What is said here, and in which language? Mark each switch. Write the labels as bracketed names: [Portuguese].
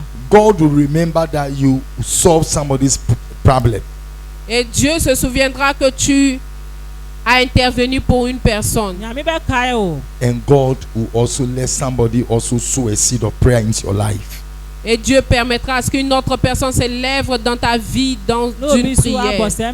[English] God will remember that you solved somebody's problem. [French] et Dieu se souviendra que tu as intervenu pour une personne. [English] And God will also let somebody also sow a seed of prayer into your life. [French] Et Dieu permettra à ce qu'une autre personne s'élève dans ta vie dans une prière.